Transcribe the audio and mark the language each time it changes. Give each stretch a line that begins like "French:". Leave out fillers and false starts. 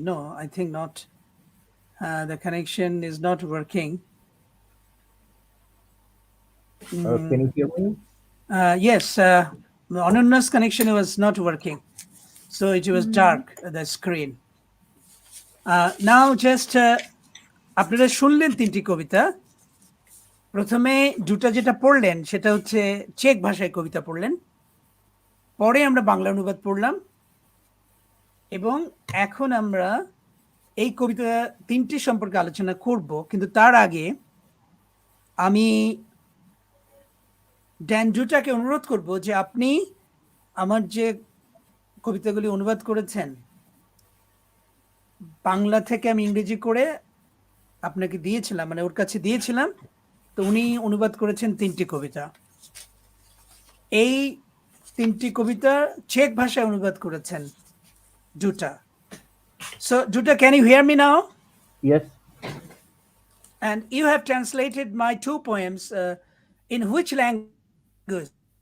English: No, I think not. The connection is not working. Can you hear me? Yes, Ananya's connection was not working. So it was dark, the screen. Now just
Bangla: আপনারা শুনলেন তিনটি কবিতা। প্রথমে দুটা যেটা পড়লেন সেটা হচ্ছে চেক ভাষায় কবিতা পড়লেন, পরে আমরা বাংলা অনুবাদ পড়লাম, এবং এখন আমরা এই কবিতা তিনটি সম্পর্কে আলোচনা করব। কিন্তু তার আগে আমি ডুটাকে অনুরোধ করব যে আপনি আমার যে কবিতাগুলি অনুবাদ করেছেন বাংলা থেকে আমি ইংরেজি করে আপনাকে দিয়েছিলাম, মানে ওর কাছে দিয়েছিলাম, তো উনি অনুবাদ করেছেন তিনটি কবিতা। এই তিনটি কবিতা চেক ভাষায় অনুবাদ করেছেন Duta.
English: So Duta, can you hear me now? Yes. And you have translated my two poems in which language?